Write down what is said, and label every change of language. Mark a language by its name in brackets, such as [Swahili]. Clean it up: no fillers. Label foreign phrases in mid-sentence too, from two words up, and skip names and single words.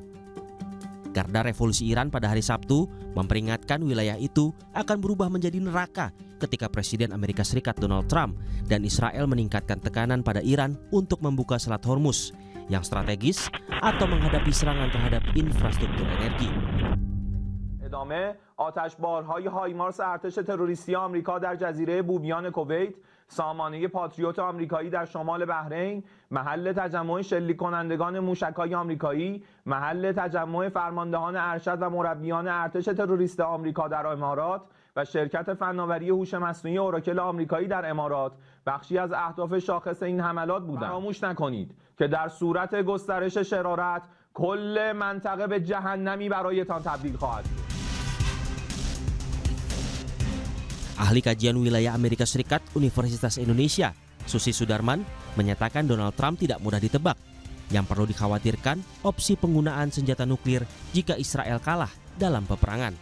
[Indonesian] Garda Revolusi Iran pada hari Sabtu memperingatkan wilayah itu akan berubah menjadi neraka ketika Presiden Amerika Serikat Donald Trump dan Israel meningkatkan tekanan pada Iran untuk membuka Selat Hormuz yang strategis atau menghadapi serangan terhadap infrastruktur energi. [Persian] ادامه آتشبارهای هایمارس ارتش تروریستی آمریکا در جزیره بوبیان کویت، سامانه پاتریوت آمریکایی در شمال بحرین، محل تجمع شلیک کنندگان موشک‌های آمریکایی، محل تجمع فرماندهان ارشد و مربیان ارتش تروریست آمریکا در امارات و شرکت فناوری هوش مصنوعی اوراکل آمریکایی در امارات بخشی از اهداف شاخص این حملات بودند. فراموش نکنید که در صورت گسترش شرارت کل منطقه به جهنمی برایتان تبدیل خواهد شد. [Indonesian] Ahli kajian wilayah Amerika Serikat Universitas Indonesia, Susi Sudarman, menyatakan Donald Trump tidak mudah ditebak. Yang perlu dikhawatirkan opsi penggunaan senjata nuklir jika Israel kalah dalam peperangan.